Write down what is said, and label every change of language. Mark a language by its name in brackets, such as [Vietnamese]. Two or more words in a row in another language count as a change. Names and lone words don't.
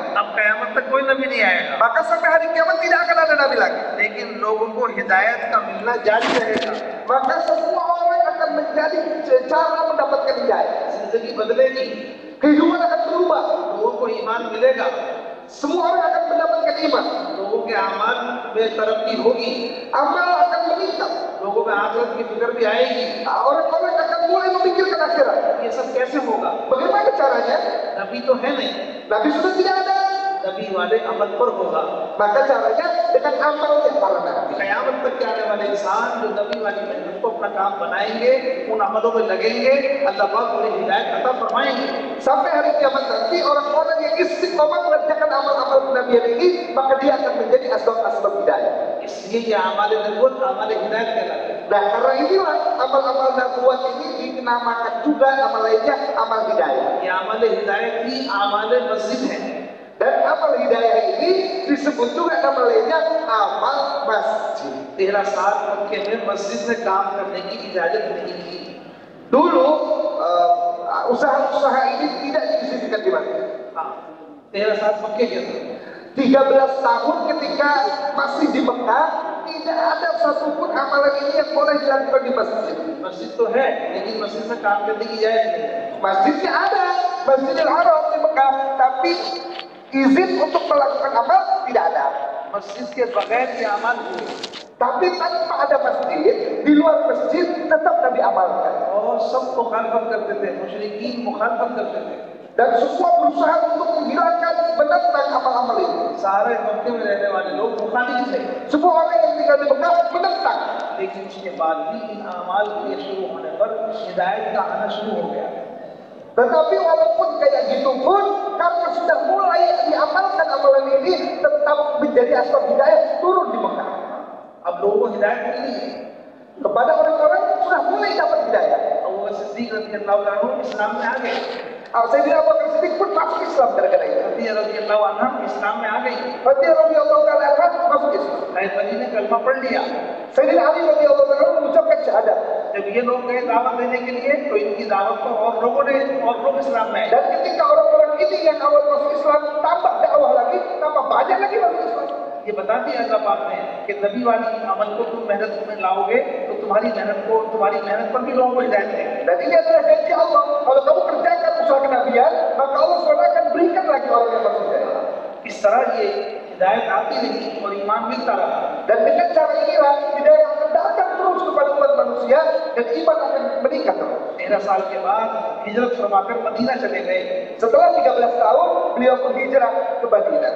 [Hindi] अब क़यामत तक कोई नबी नहीं आएगा, [Indonesian] Maka sampai hari kiamat tidak akan ada nabi lagi. [Hindi] लेकिन लोगों को हिदायत का मिलना जारी रहेगा। [Indonesian] Maka semua orang akan menjadi cara mendapatkan hidayah. [Hindi] जिंदगी बदलेगी, [Indonesian] Kehidupan akan berubah. [Hindi] लोगों को ईमान मिलेगा, [Indonesian] Semua orang akan mendapatkan iman. [Hindi] लोगों के अमाल में तरक्की होगी, [Indonesian] Amal akan meningkat. [Hindi] लोगों में आखिरत की फिक्र भी आएगी। [Indonesian] Orang-orang akan mulai memikirkan akhirat. [Hindi] ये सब कैसे होगा? [Indonesian] Bagaimana caranya? [Hindi] नबी तो है नहीं, [Indonesian] Nabi sudah tidak ada. [Hindi] नबी वाले अमल पर होगा। [Indonesian] Maka caranya dengan amal yang para nabi. [Hindi] क़यामत तक के आने वाले इंसान जो नबी वाली मेहनत को अपना काम बनाएंगे, उन अमलों में लगेंगे, अल्लाह पाक उन्हें हिदायत अता फरमाएंगे। [Indonesian] Sampai hari kiamat nanti orang-orang yang istiqomah mengerjakan amal-amal kenabian ini, maka dia akan menjadi asbab-asbab hidayah. [Hindi] इसलिए ये अमाल नबूवत अमाल हिदायत कहलाते हैं। [Indonesian] Nah, karena inilah amal-amal nabuat ini dinamakan juga nama lainnya amal hidayah. [Hindi] ये अमाल हिदायत ही अमाल मस्जिद है। [Indonesian] Dan amal hidayah ini disebut juga nama lainnya amal masjid. [Hindi] 13 साल मक्के में मस्जिद में काम करने की इजाजत नहीं थी। [Indonesian] Dulu usaha-usaha ini tidak diizinkan di masjid. [Hindi] हाँ, 13 साल मक्के के अंदर [Indonesian] 13 tahun ketika masih di Mekah, tidak ada satupun amalan ini yang boleh dilakukan di masjid. [Hindi] मस्जिद तो है, लेकिन मस्जिद में काम करने की इजाजत नहीं है। [Indonesian] Masjidnya ada, Masjidil Haram di Mekah, tapi izin untuk melakukan amal tidak ada. [Hindi] मस्जिद के बगैर ये अमल हुए [Indonesian] Tapi tanpa ada masjid, di luar masjid tetap Nabi amalkan. [Hindi] और सब मुखालफत करते थे, मुशरिकीन मुखालफत करते थे। [Indonesian] Dan semua berusaha untuk menghilangkan, menentang amal-amal ini. [Hindi] सारे मक्के में रहने वाले लोग मुखालिफ थे, [Indonesian] Semua orang yang tinggal di Mekah menentang. [Hindi] लेकिन उसके बाद भी इन अमाल के शुरू होने पर हिदायत का आना शुरू हो गया। [Indonesian] Tetapi walaupun kayak gitu pun, karena sudah mulai diamalkan amalan ini, tetap menjadi asbab hidayah turun di Mekah. [Hindi] अब लोगों को हिदायत मिल रही है। [Indonesian] Kepada orang-orang sudah mulai dapat hidayah. [Hindi] और वो सिद्दीक [Arabic] رضي الله عنه [Hindi] इस्लाम में आ गए, [Indonesian] Sayyidina Abu Bakar Siddiq pun masuk Islam gara-gara itu. [Hindi] खदीजा [Arabic] رضي الله عنها [Hindi] इस्लाम में आ गई, [Indonesian] Khadijah [Arabic] رضي الله تعالى عنها [Indonesian] masuk Islam. [Hindi] हज़रत अली ने कलमा पढ़ लिया। [Indonesian] Sayyidina Ali [Arabic] رضي الله تعالى عنه [Indonesian] mengucapkan syahadat. [Hindi] जब ये लोग गए दावत देने के लिए, तो इनकी दावत पर और लोग इस्लाम में आए। [Indonesian] Dan ketika orang-orang ini yang awal masuk Islam tambah dakwah lagi, tambah banyak lagi masuk Islam. [Hindi] ये बता दिया अल्लाह पाक ने कि नबी वाली अमल को तुम मेहनत में लाओगे, तो तुम्हारी मेहनत पर भी लोगों को हिदायत देंगे। [Indonesian] Dan ini adalah janji Allah. Kalau kamu kerjakan usaha kenabian, maka Allah SWT akan berikan lagi orang yang masuk Islam. [Hindi] इस तरह ये हिदायत आती रही और ईमान मिलता रहा। [Indonesian] Dan dengan cara inilah hidayah akan datang terus kepada umat manusia dan iman akan meningkat terus. [Hindi] 13 साल के बाद हिजरत फरमाकर मदीना चले गए। [Indonesian] Setelah 13 tahun, beliau berhijrah ke Madinah.